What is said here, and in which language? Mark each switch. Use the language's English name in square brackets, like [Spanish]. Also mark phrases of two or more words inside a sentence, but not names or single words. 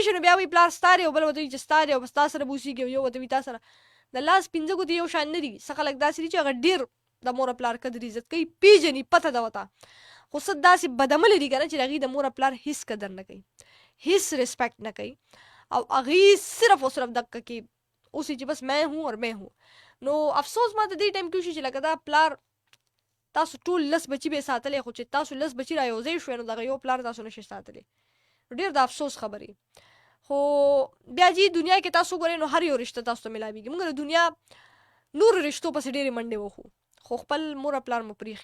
[Pashto] شي نو بیا وایي پلار ستا دی او بل ورته وایي چې ستا دی او ستا سره به اوسېږي او یو ورته وایي تا سره د لاس پنځه ګوتې یو شان نه دي څه خلک داسې دي چې هغه ډېر د مور پلار قدر عزت کوي پیژني پته ده ورته خو څه داسې بدعملې دي که نه چې د هغې د مور پلار هېڅ قدر نه کوي هېڅ ریسپیکټ نه کوي او هغې صرف او صرف دقه کې اوسې چې [Urdu] بس میں ہوں اور میں ہوں [Pashto] نو افسوس ما ته دې ټایم کې وشي چې لکه دا پلار تاسو ټول لس بچي به ساتلی خو چې تاسو لس بچي را یوځای شوی نو دغه یو پلار تاسو نشئ ساتلی ډېر د افسوس خبرې خو بیا جي دنیا کې تاسو ګورئ نو هر یو رشته تاسو ته میلاویږي موږ د دنیا نور رشتو پسې ډېرې منډې وخو خو خپل مور پلار مو